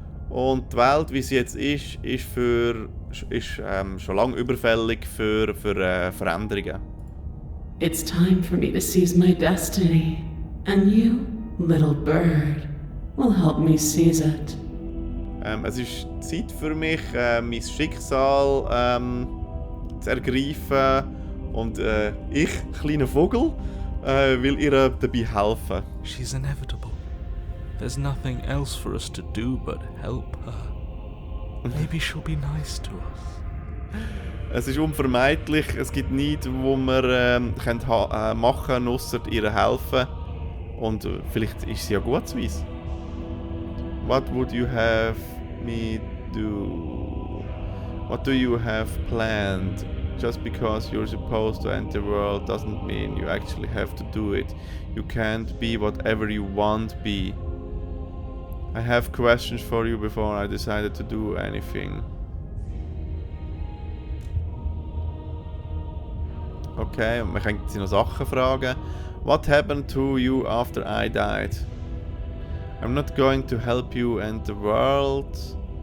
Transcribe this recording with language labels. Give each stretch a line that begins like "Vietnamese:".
German: Und die Welt, wie sie jetzt ist schon lange überfällig für Veränderungen.
English: It's time for me to seize my destiny. And you, little bird, will help me seize it.
German: Es ist Zeit für mich, mein Schicksal zu ergreifen. Und ich, kleiner Vogel, will ihr dabei helfen.
English: She's inevitable. There's nothing else for us to do but help her. Maybe she'll be nice to us.
German: Es ist unvermeidlich, es gibt nichts, was wir machen können, ausser ihr helfen. Und vielleicht ist sie ja gut zu uns.
English: What would you have me do? What do you have planned? Just because you're supposed to enter the world doesn't mean you actually have to do it. You can't be whatever you want to be. I have questions for you before I decided to do anything.
German: Okay, und man kann sie noch Sachen fragen.
English: What happened to you after I died? I'm not going to help you end the world.